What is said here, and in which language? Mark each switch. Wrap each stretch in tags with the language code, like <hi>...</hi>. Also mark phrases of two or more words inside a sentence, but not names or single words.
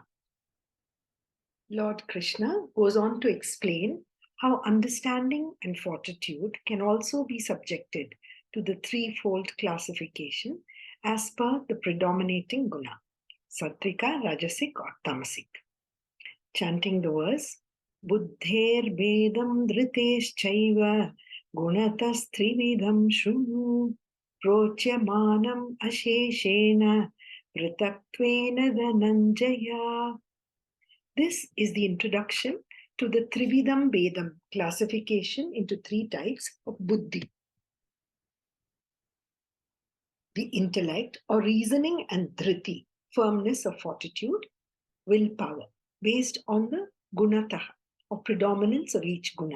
<en>Lord Krishna goes on to explain how understanding and fortitude can also be subjected to the threefold classification as per the predominating guna, Satvika, Rajasic or Tamasic. Chanting the verse,</en> <sa>Buddher Bedam Dhriteschaiva Gunatas Trividam Shunu Prochyamanam Asheshena Pritakwena Dhananjaya.</sa> <en>This is the introduction to the</en> <sa>Trividam Bedam</sa> <en>classification into three types of buddhi. The intellect or reasoning, and dhriti, firmness or fortitude, willpower, based on the gunataha or predominance of each guna.</en>